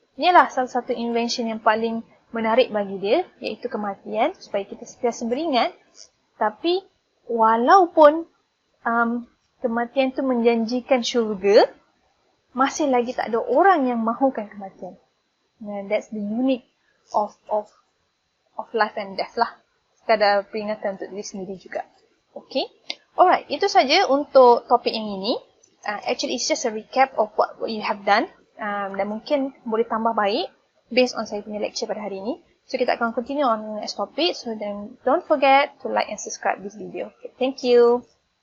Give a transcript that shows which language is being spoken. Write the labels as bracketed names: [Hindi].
[Malay] Inilah salah satu invention yang paling menarik bagi dia, iaitu kematian, supaya kita sentiasa beringat. Tapi walaupun kematian tu menjanjikan syurga, masih lagi tak ada orang yang mahukan kematian. [English] And that's the unique of life and death lah. [Malay] Sekadar peringatan untuk diri sendiri juga. Okay. Alright, itu saja untuk topik yang ini. [English] Actually, it's just a recap of what you have done. [Malay] Dan mungkin boleh tambah baik based on saya punya lecture pada hari ini. [English] So, [Malay] kita akan [English] continue on the next topic. So, then don't forget to like and subscribe this video. Okay, thank you.